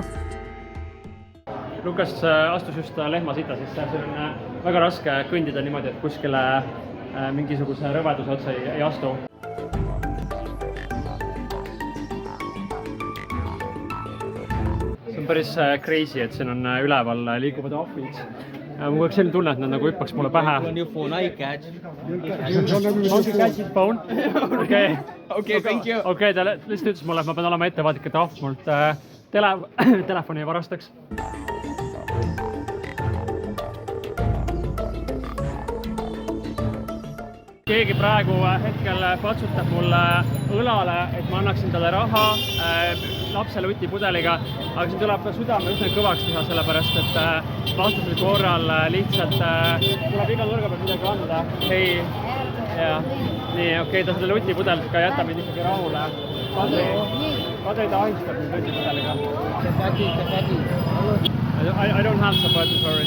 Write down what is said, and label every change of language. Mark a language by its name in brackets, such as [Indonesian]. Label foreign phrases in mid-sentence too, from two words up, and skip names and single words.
[Estonian] Lukas astus just lehmasita, sest see on väga raske kõndida niimoodi, et kuskile mingisuguse rõveduse otsa ei astu. See on päris crazy, et siin on üleval liiguvad ahvid. Mul oleks selline tunne, et nad nagu hüppaks mulle pähe. [English] On your phone, I catch. Monkey catch his phone? Okay. Okay, thank you. [Estonian] Okay, ta lihtsalt ütles mulle, et ma pean olema ettevaatlik, et ahv mult telefoni ei varastaks. Keegi praegu hetkel patsutab mulle õlale, et ma annaksin talle raha lapsele utipudeliga, aga siin tuleb südame üsna kõvaks teha, sellepärast et vastasel korral lihtsalt tuleb iga nurga peal midagi anda. Hei, ja nii, okei, ta selle utipudelit ka jätab mind ikkagi rahule. Kadri ta ahistab mind utipudeliga. [English] I don't have sapati, sorry.